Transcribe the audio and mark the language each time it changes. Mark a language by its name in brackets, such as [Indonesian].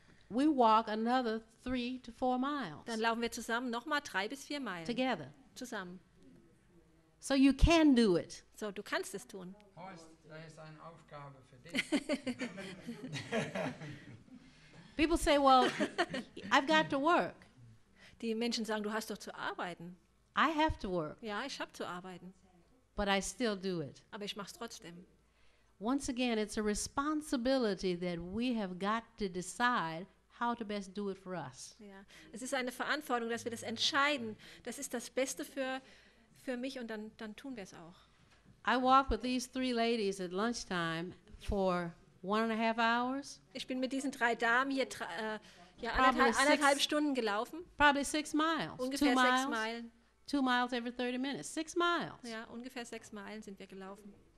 [English] we walk another 3 to 4 miles [German] Dann laufen wir zusammen nochmal 3 bis 4 Meilen. [English] together. [German] Zusammen. [English] So you can do it. [German] So, du kannst es tun. Horst, da ist eine Aufgabe für dich. [English] People say, well, I've got to work. [German] Die Menschen sagen, du hast doch zu arbeiten. [English] I have to work, [German] Ja, ich habe zu arbeiten. [English] but I still do it. [German] Aber ich mache es trotzdem. [English] Once again, it's a responsibility that we have got to decide how to best do it for us. [German] Ja. Es ist eine Verantwortung, dass wir das entscheiden. Das ist das Beste für mich und dann tun wir es auch. [English] I walked with these 3 ladies at lunchtime for 1.5 hours, [German] Ich bin mit diesen 3 Damen hier [English] Probably [German] anderthalb [English] six- [German] Stunden gelaufen. [English] probably 6 miles, 2 [German] Ungefähr 6 [English] miles, [German] Meilen. [English] 2 miles every 30 minutes, 6 miles. [German] Ja, ungefähr 6 Meilen sind wir gelaufen.